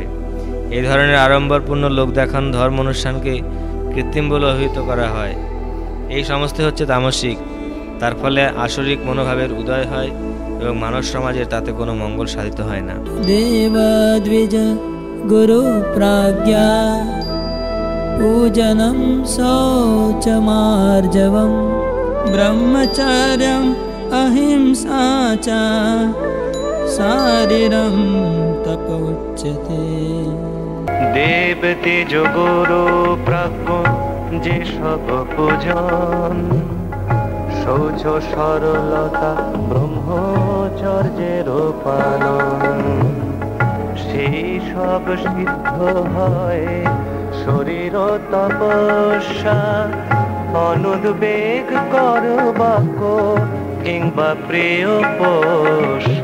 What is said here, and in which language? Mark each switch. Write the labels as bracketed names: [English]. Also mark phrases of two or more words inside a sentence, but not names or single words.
[Bangla] এই ধরনের আড়ম্বরপূর্ণ লোক দেখানো ধর্ম অনুষ্ঠানকে কৃত্রিম বলে অভিহিত করা হয়। এই সমস্ত হচ্ছে তামসিক। তার ফলে আসরিক মনোভাবের উদয় হয় এবং মানব সমাজের তাতে কোনো মঙ্গল সাধিত হয় না। [Sanskrit] দেবদ্বিজ গুরু প্রাজ্ঞা পূজনম শৌচমার্জবম ব্রহ্মচর্যম অহিংসা চ শারীরম তপোচ্যতে। [Bangla] দেব তেজ গুরু প্রাজ্ঞ যেসব পূজন, শৌচ সরলতা ব্রহ্মচর্যের পালন, সেই সব সিদ্ধ হয় শরীর তপস্যা, অনুদ্বেগ কর বাক্য কিংবা প্রিয় পোষ্য।